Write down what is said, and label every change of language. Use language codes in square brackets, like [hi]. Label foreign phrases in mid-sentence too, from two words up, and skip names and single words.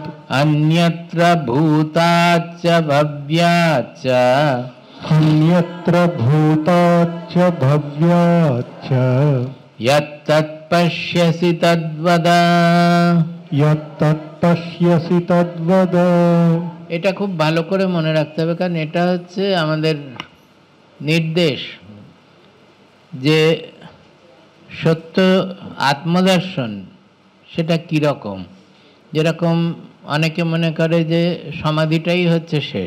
[sa] अन्यत्र भूताच्च भव्याच्च अन्यत्र भूताच्च भव्याच्च यत्तत्पश्यसि तद्वद यत्तत्पश्यसि तद्वद। [bn] এটা খুব ভালো করে মনে রাখতে হবে, কারণ এটা হচ্ছে আমাদের নির্দেশ যে সত্য আত্মদর্শন সেটা কীরকম। যেরকম অনেকে মনে করে যে সমাধিটাই হচ্ছে শেষ।